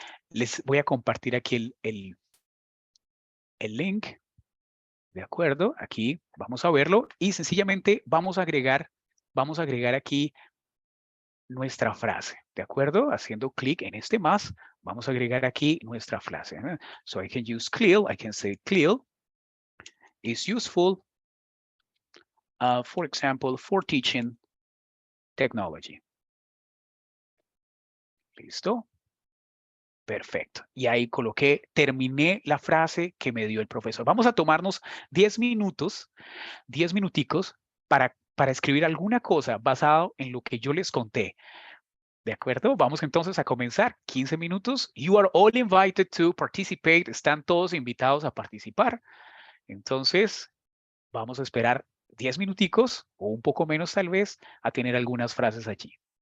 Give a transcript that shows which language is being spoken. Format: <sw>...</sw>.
<es>Les voy a compartir aquí el link, ¿de acuerdo? Aquí vamos a verlo y sencillamente vamos a agregar aquí nuestra frase, ¿de acuerdo? Haciendo clic en este más, vamos a agregar aquí nuestra frase.</es> <en>So I can use CLIL, I can say CLIL is useful, for example, for teaching technology.</en> <es>¿Listo? Perfecto. Y ahí terminé la frase que me dio el profesor. Vamos a tomarnos 10 minutos, 10 minuticos para escribir alguna cosa basado en lo que yo les conté. ¿De acuerdo? Vamos entonces a comenzar. 15 minutos.</es> <en>You are all invited to participate.</en> <es>Están todos invitados a participar. Entonces, vamos a esperar 10 minuticos o un poco menos tal vez a tener algunas frases allí.</es>